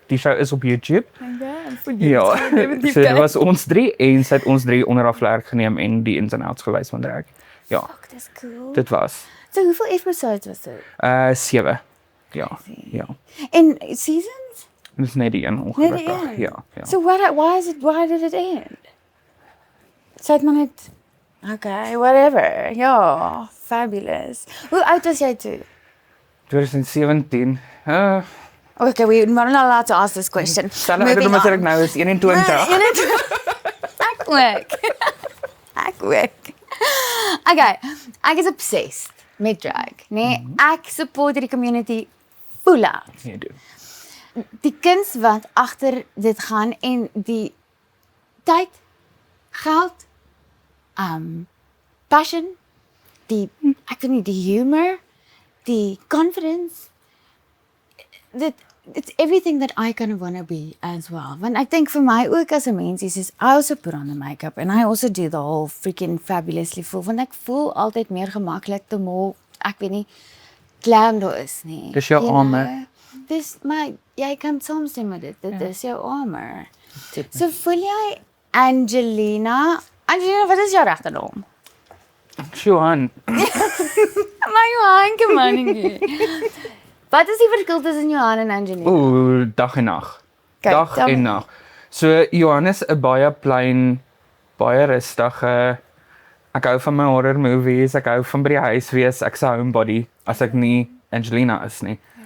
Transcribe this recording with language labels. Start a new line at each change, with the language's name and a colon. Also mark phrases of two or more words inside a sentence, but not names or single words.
Afrikaans: Die show is op YouTube. Ja, definitief so dit kyk. was ons 3 en sy het ons 3 onder haar vlerk geneem en die ins en outs gewys van drag. Ja, Fuck, dis cool. dit was So hoeveel episodes was dit? 7. Ja, ja. En seasons? Dit is net die een Net ongelukkig. die een? Ja, ja.
English: So why did it end?
Afrikaans: So het maar net, okay, whatever. Ja, fabulous. Hoe oud was jy toe? 2017.
English: Okay, we're not allowed to ask this question.
Afrikaans: Stel ouderdom as ek nou is 21. Ek ook. Ek ook. Okay, ek is obsessed met drag, nee? Ek support die community
English: full out.
Afrikaans: Nee, doen. Die kuns wat agter dit gaan en die tyd, geld, passion, die ek weet nie, die humor, die confidence,
English: it's everything that I kind of want to be as well.
Afrikaans: Want ek dink vir my ook as 'n mens is
English: I also put on the makeup and I also do the whole freaking fabulously voel.
Afrikaans: Want ek voel altyd meer gemaklik te more, ek weet nie, glam daar is nie. Dis jou
English: You
Afrikaans: armor.
English: know?
Afrikaans: Dis my, jy kan saamstem met dit. Dit is jou armor. So voel jy Angelina, wat is jou regte naam? Johan, Maar Johan,
English: come on.
Afrikaans: Wat is die verskil tussen Johan en Angelina? dag en nag. Kyk, Dag tel en my. nag. So Johannes 'n baie plain, baie rustige. Ek hou van my horror movies, ek hou van by die huis wees, ek's 'n homebody as ek nie Angelina is nie.